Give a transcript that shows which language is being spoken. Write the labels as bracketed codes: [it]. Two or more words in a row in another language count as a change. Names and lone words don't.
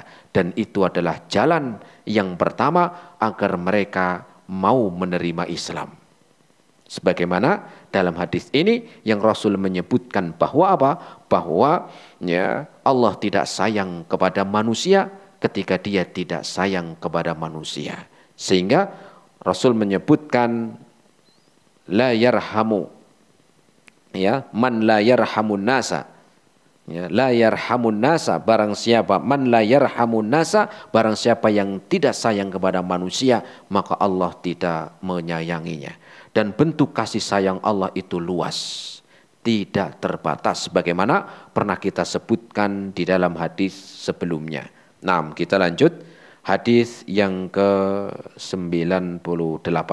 [id] Dan itu adalah jalan yang pertama agar mereka mau menerima Islam. Sebagaimana dalam hadis ini yang Rasul menyebutkan bahwa apa? Bahwa ya, Allah tidak sayang kepada manusia ketika dia tidak sayang kepada manusia. Sehingga Rasul menyebutkan [ar] لا يرحم, [id] ya, [ar] من لا يرحم الناس, [id] ya, [ar] لا يرحم الناس, [id] barang siapa, [ar] من لا يرحم الناس, [id] barang siapa yang tidak sayang kepada manusia, maka Allah tidak menyayanginya. Dan bentuk kasih sayang Allah itu luas, tidak terbatas, sebagaimana pernah kita sebutkan di dalam hadis sebelumnya. Nah, kita lanjut. Hadis yang ke-98.